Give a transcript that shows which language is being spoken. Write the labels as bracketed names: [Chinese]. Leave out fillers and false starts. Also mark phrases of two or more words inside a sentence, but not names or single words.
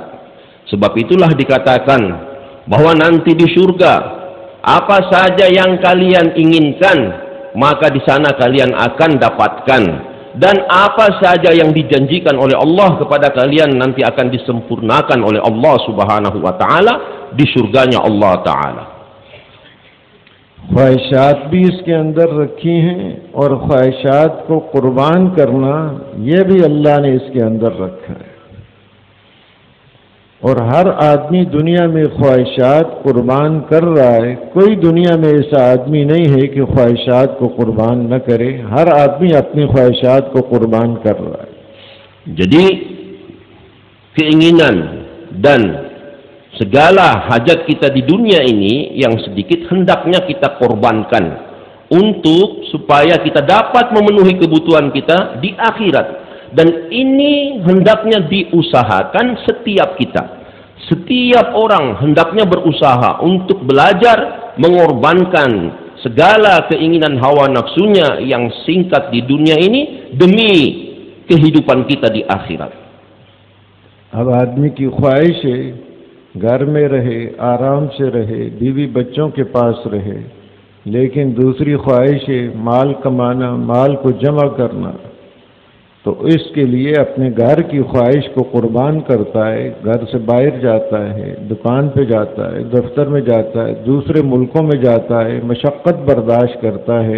[Indonesian] Sebab itulah dikatakan bahwa nanti di surga apa saja yang kalian inginkan maka di sana kalian akan dapatkan, dan apa saja yang dijanjikan oleh Allah kepada kalian nanti akan disempurnakan oleh Allah [Arabic] سبحانه وتعالى [Indonesian] di surganya Allah ta'ala. [Urdu] خواہشات بھی اس کے اندر رکھی ہیں اور خواہشات کو قربان کرنا یہ بھی اللہ نے اس کے اندر رکھا ہے. اور ہر آدمی دنیا میں خواہشات قربان کر رہا ہے. کوئی دنیا میں ایسا آدمی نہیں ہے کہ خواہشات کو قربان نہ کرے. ہر آدمی اپنی خواہشات کو قربان کر رہا ہے. [Indonesian] Jadi keinginan dan segala hajat kita di dunia ini yang sedikit hendaknya kita korbankan untuk supaya kita dapat memenuhi kebutuhan kita di akhirat. Dan ini hendaknya diusahakan setiap kita. Setiap orang hendaknya berusaha untuk belajar mengorbankan segala keinginan hawa nafsunya yang singkat di dunia ini demi kehidupan kita di akhirat. [Urdu] اب آدمی کی خواہش ہے گھر میں رہے، آرام سے رہے، بیوی بچوں کے پاس رہے، لیکن دوسری خواہش ہے مال کمانا، مال کو جمع کرنا. تو اس کے لیے اپنے گھر کی خواہش کو قربان کرتا ہے، گھر سے باہر جاتا ہے، دکان پہ جاتا ہے، دفتر میں جاتا ہے، دوسرے ملکوں میں جاتا ہے، مشقت برداشت کرتا ہے.